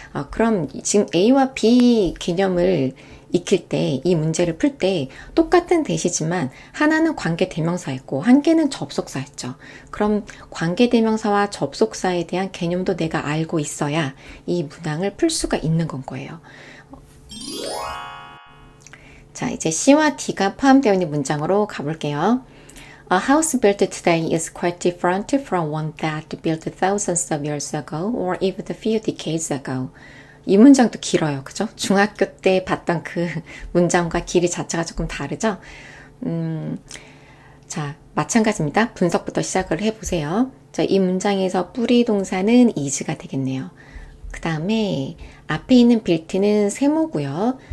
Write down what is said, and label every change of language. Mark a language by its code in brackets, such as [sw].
[ko] 그럼 지금 A와 B 개념을 익힐 때, 이 문제를 풀 때 똑같은 대시지만 하나는 관계대명사였고 한 개는 접속사였죠. 그럼 관계대명사와 접속사에 대한 개념도 내가 알고 있어야 이 문항을 풀 수가 있는 건 거예요. 자, 이제 C와 D가 포함되어 있는 문장으로 가볼게요. [en] A house built today is quite different from one that built thousands of years ago or even a few decades ago. [ko] 이 문장도 길어요. 그죠? 중학교 때 봤던 그 문장과 길이 자체가 조금 다르죠? 자, 마찬가지입니다. 분석부터 시작을 해보세요. 자, 이 문장에서 뿌리 동사는 is가 되겠네요. 그 다음에 앞에 있는 빌트는 세모고요.